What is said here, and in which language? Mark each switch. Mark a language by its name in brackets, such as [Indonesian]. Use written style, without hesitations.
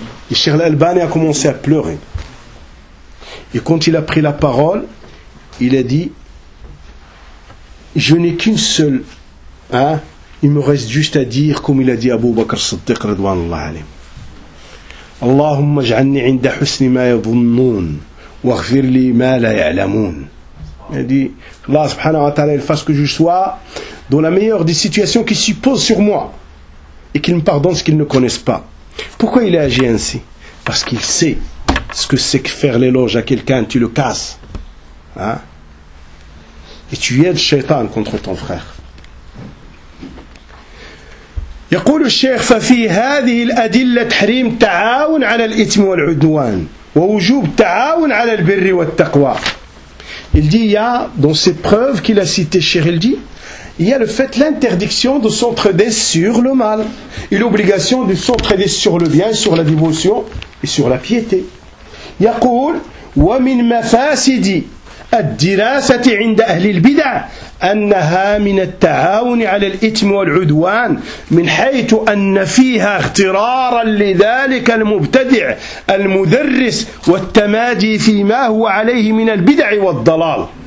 [French] Et Cheikh l'Albani a commencé à pleurer. Et quand il a pris la parole, il a dit, je n'ai qu'une seule, hein, il me reste juste à dire, comme il a dit Abu Bakr Siddiq, [Arabic] radouanallah alayhi. اللهم اجعلني عند حسن ما يظنون واغفر لي ما لا يعلمون. يعني الله سبحانه وتعالى يفاس [French] que je sois dans la meilleure des situations qui suppose sur moi et qu'il me pardonne ce qu'il ne connaisse pas. Pourquoi il a agi ainsi? Parce qu'il sait ce que c'est que faire l'éloge à quelqu'un, tu le casses, hein, et tu aides Shaitan contre ton frère. [Arabic] يا يقول الشيخ ففي هذه الأدلة تحريم تعاون على الإثم والعدوان ووجوب تعاون على البر والتقوى. [French] Il dit, il y a, dans ces preuves qu'il a citées, Cheikh, il dit, il y a le fait, l'interdiction de s'entraider sur le mal, et l'obligation de s'entraider sur le bien, sur la dévotion, et sur la piété. Il y a qu'il [Arabic] وَمِنْ مَفَاسِدِ الدِّرَاسَةِ عِنْدَ أَهْلِ الْبِدَعِ أَنَّهَا مِنَ التَّعَاوُنِ عَلَى الْإِثْمِ وَالْعُدْوَانِ مِنْ حَيْثُ أَنَّ فِيهَا اغْتِرَارًا لِذَلِكَ الْمُبْتَدِعِ الْمُدَرِّسِ وَالتَّمَادِي فِي مَا هُوَ عَلَيْهِ مِنَ الْبِدَعِ وَالضَّلَالِ.